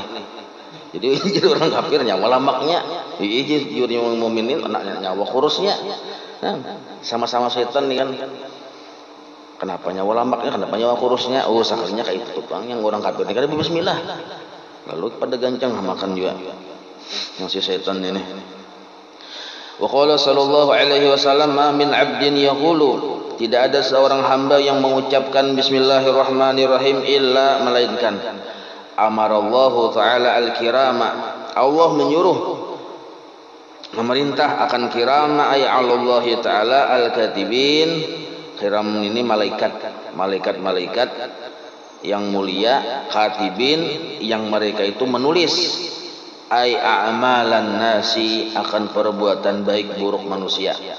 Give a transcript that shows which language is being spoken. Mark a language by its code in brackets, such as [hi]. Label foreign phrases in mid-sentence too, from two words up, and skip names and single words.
[bjn] Jadi orang kafir nyawa lamaknya, jujur yang mukminin nyawa kurusnya. Nah, sama-sama syaitan nih kan. Kenapa nyawa lamaknya, kenapa nyawa kurusnya? Oh, sakalinya kayak itu tukang yang orang kafir ini kan bismillah. Lalu pada gancang makan juga. [id] Yang si syaitan ini. [ar] وقال صلى الله عليه وسلم ما من عبد يقول, [id] tidak ada seorang hamba yang mengucapkan bismillahirrahmanirrahim illa melainkan [ar] أمر الله تعالى الكرام, [id] Allah menyuruh memerintah akan kirama [ar] أي الله تعالى الكاتبين. [id] Kiram ini malaikat yang mulia, katibin yang mereka itu menulis [ar] أي أعمال الناس, [id] akan perbuatan baik buruk manusia.